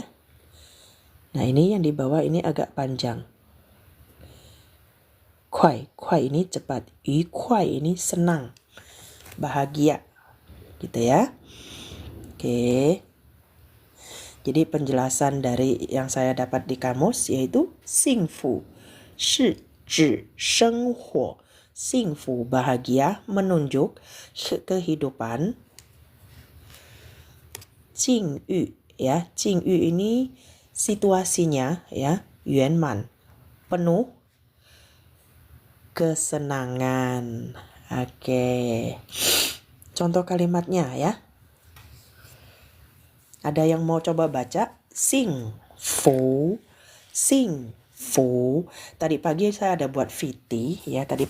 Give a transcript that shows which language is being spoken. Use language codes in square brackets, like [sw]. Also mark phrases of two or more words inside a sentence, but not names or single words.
[id] Nah, ini yang di bawah ini agak panjang. Kuai ini cepat. Yu kuai ini senang. Bahagia. Gitu ya. Oke. Jadi penjelasan dari yang saya dapat di kamus yaitu [zh] 幸福是指生活. [id] 幸福 bahagia menunjuk kehidupan. 境遇 ya. 境遇 ini situasinya ya. 圆满 penuh kesenangan. Oke. Contoh kalimatnya ya. Ada yang mau coba baca? 幸福 Tadi pagi saya ada buat VT ya.